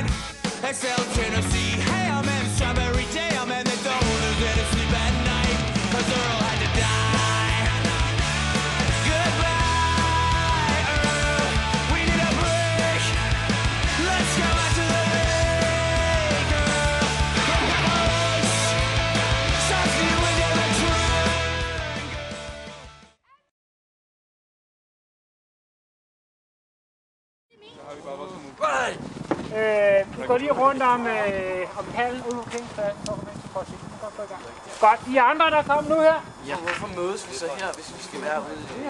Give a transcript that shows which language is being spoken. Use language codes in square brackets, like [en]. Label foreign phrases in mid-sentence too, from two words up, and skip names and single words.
[en] They sell Tennessee ham and strawberry jam, and they don't lose any sleep at night, 'cause Earl had to die. Goodbye, Earl, we need a break. Let's go out to the lake, Earl. From Paris, shots you in your return. [da] Vi går lige rundt om hallen ude omkring, så kommer vi til at gå i gang. Godt, I andre, der kommer nu her. Ja, hvorfor mødes vi så her, hvis vi skal være ude i